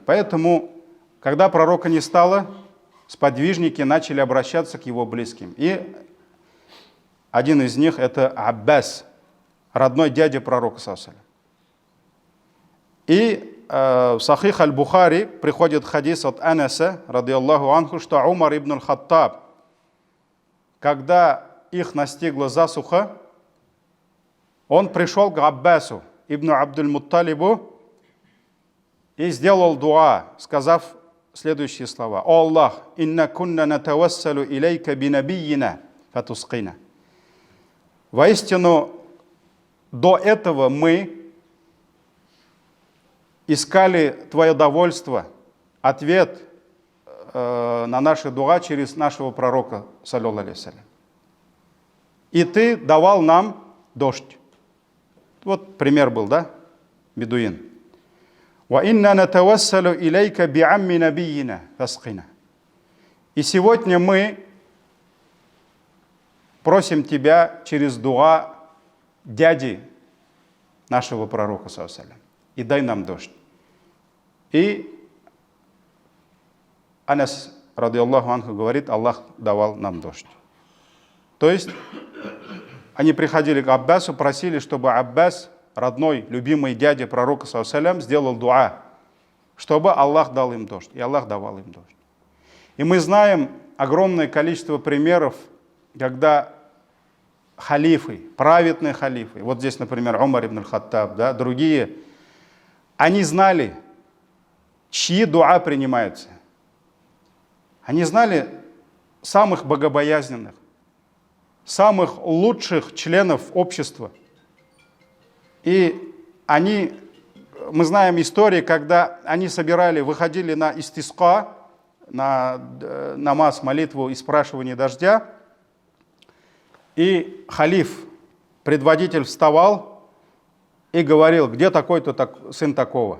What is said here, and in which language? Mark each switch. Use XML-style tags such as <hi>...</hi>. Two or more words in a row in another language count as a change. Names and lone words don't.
<ru>Поэтому, когда пророка не стало, сподвижники начали обращаться к его близким. И один из них — это Аббас, родной дядя пророка ﷺ. И в Сахих аль-Бухари приходит хадис от Анаса,</ru> <ar>رضي الله عنه,</ar> <ru>что Умар ибн аль-Хаттаб, когда их настигла засуха, он пришел к Аббасу ибн Абдуль-Мутталибу и сделал дуа, сказав следующие слова: «О Аллах,</ru> <ar>إنا كنا نتوسل إليك بنبينا فتسقينا».</ar> <ru>Воистину, до этого мы искали Твое довольство, ответ на наши дуа через нашего пророка,</ru> <ar>صلى الله عليه وسلم.</ar> <ru>И Ты давал нам дождь. Вот пример был, да? Бедуин.</ru> <ar>«وإنا نتوسل إليك بعم نبينا فاسقنا».</ar> <ru>И сегодня мы просим Тебя через дуа дяди нашего пророка,</ru> <ar>صلى الله عليه وسلم,</ar> <ru>и дай нам дождь. И Анас,</ru> <ar>رضي الله عنه,</ar> <ru>говорит: Аллах давал нам дождь. То есть они приходили к Аббасу, просили, чтобы Аббас, родной, любимый дядя пророка,</ru> <ar>صلى الله عليه وسلم,</ar> <ru>сделал дуа, чтобы Аллах дал им дождь. И Аллах давал им дождь. И мы знаем огромное количество примеров, когда халифы, праведные халифы, вот здесь, например, Умар ибн аль-Хаттаб, да, другие, они знали, чьи дуа принимаются. Они знали самых богобоязненных, самых лучших членов общества. И мы знаем истории, когда они выходили на истиска, на намаз, молитву и спрашивание дождя, и халиф, предводитель, вставал и говорил: где такой-то сын такого?</ru>